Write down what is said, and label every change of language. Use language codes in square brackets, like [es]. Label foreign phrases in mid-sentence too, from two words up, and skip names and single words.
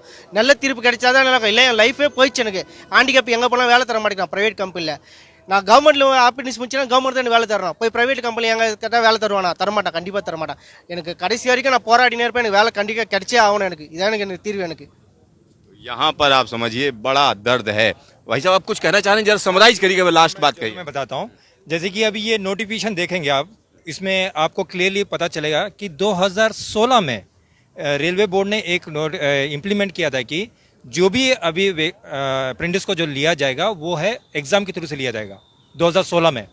[ta] நல்ல தீர்ப்பு கிடைச்சாதான் நல்லா. இல்லை என் லைஃபே போயிடுச்சு. எனக்கு ஹேண்டிகேப் எங்கே போனால் வேலை தர மாட்டேங்கிறான் [en] private companyil. [ta] நான் [en] governmentil apprentice [ta] முடிச்சுன்னா கவர்மெண்ட் தான் வேலை தரணும். போய் [en] private company [ta] எங்கே கேட்டால் வேலை தருவானா? தரமாட்டேன், கண்டிப்பாக தரமாட்டேன். எனக்கு கடைசி வரைக்கும் நான் போராடினே இருப்பேன். எனக்கு வேலை கண்டிப்பாக கிடைச்சே ஆகணும். எனக்கு இதான் எனக்கு தீர்வு. எனக்கு [hi] यहाँ पर आप समझिए बड़ा दर्द है। भाई साहब आप कुछ कहना चाह रहे हैं, जरा समराइज करिएगा, लास्ट बात कहिए। मैं बताता हूँ, जैसे कि अभी ये नोटिफिकेशन देखेंगे आप, इसमें आपको क्लियरली पता चलेगा कि 2016 में रेलवे बोर्ड ने एक इम्प्लीमेंट किया था कि जो भी अभी अप्रेंटिस को जो लिया जाएगा वो है एग्ज़ाम के थ्रू से लिया जाएगा 2016 में।